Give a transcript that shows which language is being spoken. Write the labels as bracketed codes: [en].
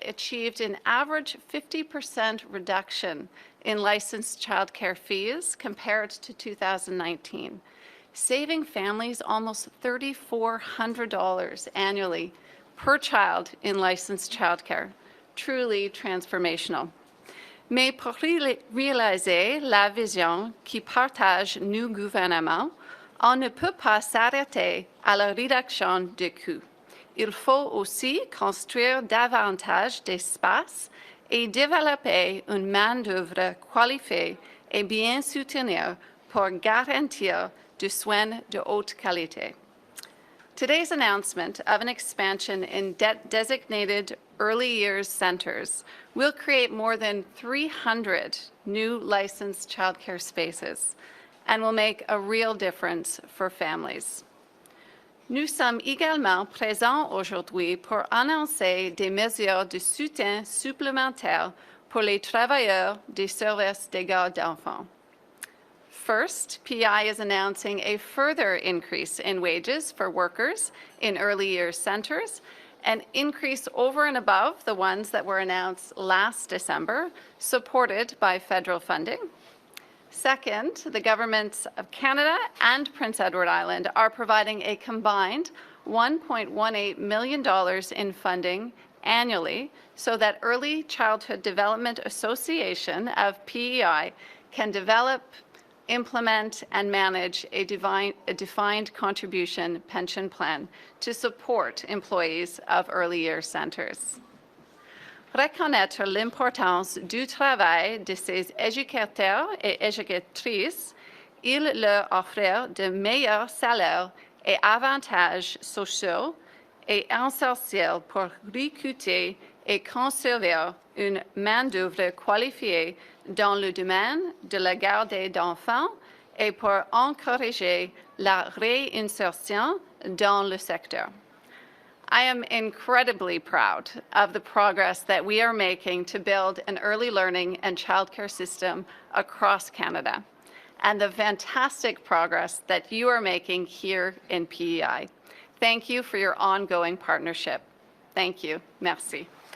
[en] achieved an average 50% reduction in licensed childcare fees compared to 2019, saving families almost $3,400 annually per child in licensed childcare. Truly transformational. [fr] Mais pour réaliser la vision qui partage nos gouvernements, on ne peut pas s'arrêter à la réduction de coûts. Il faut aussi construire davantage d'espace et développer une main-d'œuvre qualifiée et bien soutenue pour garantir des soins de haute qualité. [en] Today's announcement of an expansion in designated early years centers will create more than 300 new licensed childcare spaces and will make a real difference for families. [fr] Nous sommes également présents aujourd'hui pour annoncer des mesures de soutien supplémentaires pour les travailleurs des services des gardes d'enfants. [en] First, P.E.I. is announcing a further increase in wages for workers in early years centers, an increase over and above the ones that were announced last December, supported by federal funding. Second, the governments of Canada and Prince Edward Island are providing a combined $1.18 million in funding annually so that Early Childhood Development Association of P.E.I. can develop, implement and manage a defined contribution pension plan to support employees of early years centers. [fr] Reconnaître l'importance du travail de ces éducateurs et éducatrices, il leur offrir de meilleurs salaires et avantages sociaux est essentiel pour recruter et conserver une main-d'œuvre qualifiée dans le domaine de la garde d'enfants et pour encourager la réinsertion dans le secteur. [en] I am incredibly proud of the progress that we are making to build an early learning and childcare system across Canada, and the fantastic progress that you are making here in P.E.I. Thank you for your ongoing partnership. Thank you. Merci.